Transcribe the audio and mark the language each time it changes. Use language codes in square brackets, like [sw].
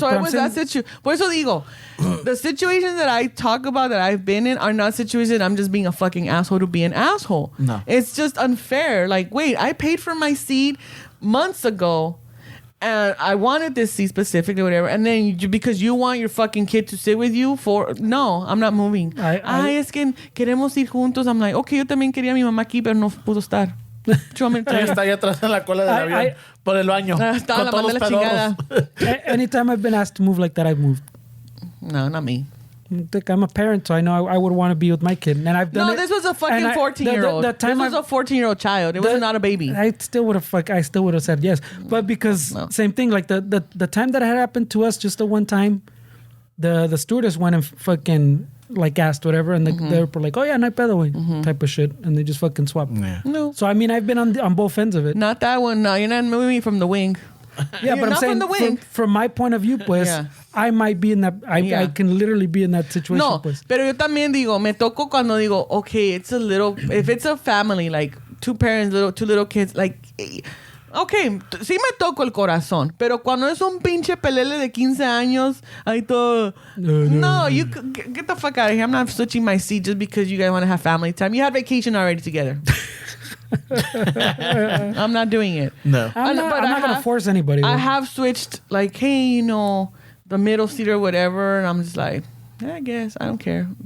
[en] So it was that situation. [es] Por eso digo, [en] the situations that I talk about that I've been in are not situations I'm just being a fucking asshole to be an asshole. No. It's just unfair. Like, wait, I paid for my seat months ago, and I wanted this seat specifically, whatever. And then because you want your fucking kid to sit with you no, I'm not moving. [es] Es que queremos ir juntos. [en] I'm like, okay, [es] yo también quería a mi mamá aquí, pero no pudo estar. Ella está ahí atrás en la cola del avión por el baño. Estaba la mandé la chingada. [en] Anytime I've been asked to move like that, I've moved. No, not me. I'm a parent, so I know I would want to be with my kid, and I've done it. No, this was a fucking 14-year-old. This was a 14-year-old child. It was not a baby. I still would have said yes, but because same thing. Like the time that had happened to us, just the one time, the stewardess went and fucking like asked whatever, and they were like, oh yeah, [es] no pedo, güey, [en] type of shit, and they just fucking swapped. Yeah. No. So I mean, I've been on both ends of it. Not that one. No, you're not moving me from the wing. Yeah, but I'm saying from the wing. From my point of view, pues, I might be in that. I can literally be in that situation. No, [es] pues. pero yo también digo, me toco cuando digo, [en] okay, it's a little. If it's a family, like two parents, two little kids, like, okay, [es] sí me toco el corazón. Pero cuando es un pinche pelele de 15 años, ahí todo. [en] No, you get the fuck out of here. I'm not switching my seat just because you guys want to have family time. You had vacation already together. I'm not doing it. No. I'm not going to force anybody. I have switched, like, hey, the middle seat or whatever, and I'm just like, I guess I don't care.